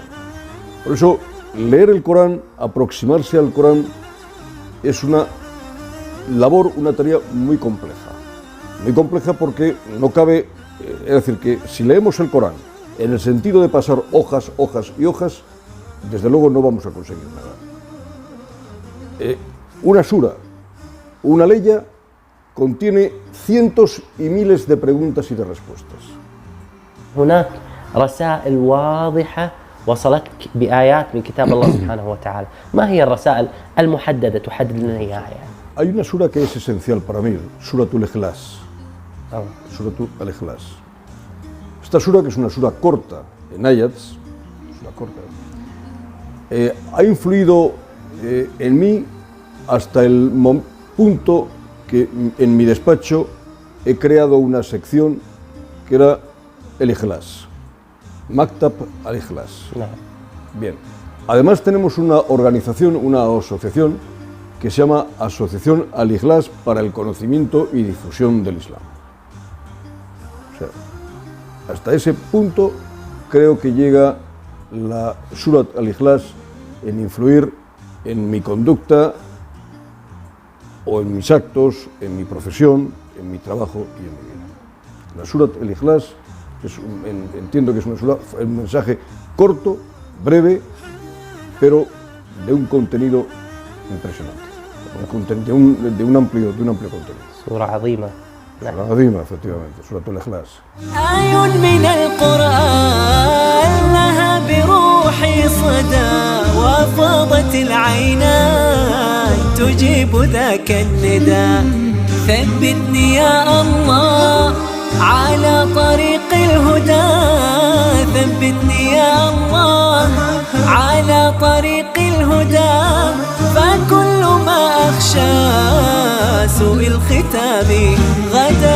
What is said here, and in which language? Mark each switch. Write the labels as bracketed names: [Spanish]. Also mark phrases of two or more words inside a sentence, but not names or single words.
[Spanish] Por eso, leer el Corán, aproximarse al Corán, es una labor, una tarea muy compleja porque no cabe, es decir, que si leemos el Corán en el sentido de pasar hojas, hojas y hojas, desde luego no vamos a conseguir nada. Una sura, una leya, contiene cientos y miles de preguntas y de respuestas. [Arabic] هناك رسائل واضحة وصلتك بآيات من كتاب الله سبحانه وتعالى. ما هي الرسائل المحددة تحدد لنا إياها يعني؟ [Spanish] Hay una sura que es esencial para mí, Suratul Ikhlas. Suratul Ikhlas. Esta sura, que es una sura corta, en ayats, ha influido en mí hasta el punto que en mi despacho he creado una sección que era el Ikhlas, Maktab al-Ikhlas. Bien. Además tenemos una organización, una asociación que se llama Asociación al-Ikhlas para el conocimiento y difusión del Islam. O sea, hasta ese punto creo que llega la Surat al-Ikhlas en influir en mi conducta o en mis actos, en mi profesión, en mi trabajo y en mi vida. La Surat al-Ikhlas entiendo que es un mensaje corto, breve, pero de un contenido impresionante, de un amplio contenido. [Arabic] سورة عظيمة. [Spanish] عظيمة efectivamente, Suratul Ikhlas. [Arabic] آي من القرآن لها بروحي صدى وفاضت العينان تجيب ذاك النداء ثبتني يا الله على طريق الهدى ثبتني يا الله على طريق الهدى فكل ما أخشى سوء الختام غدا.